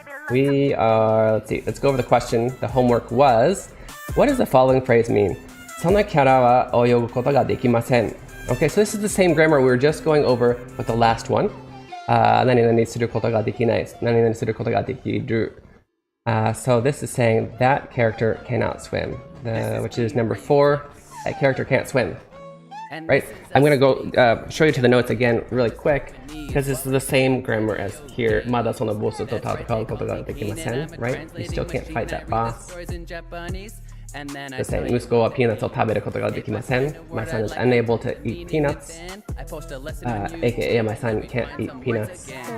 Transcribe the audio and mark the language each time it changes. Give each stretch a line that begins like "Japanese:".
English: We are, let's see, let's go over the question. The homework was, what does the following phrase mean?
Japanese: そのキャラは泳ぐことができません。
English: Okay, so this is the same grammar we were just going over with the last one.
Japanese: 何々することができない。何々することができる。
English: So this is saying that character cannot swim, which is number 4. That character can't swim. Right? I'm going to go show you to the notes again really quick because this is the same grammar as here.
Japanese: まだそのボスと戦うことができません.
English: Right? You still can't fight that boss. The same.
Japanese: 息子はピーナッツを食べることができません.
English: My son is unable to eat peanuts. AKA my son can't eat peanuts.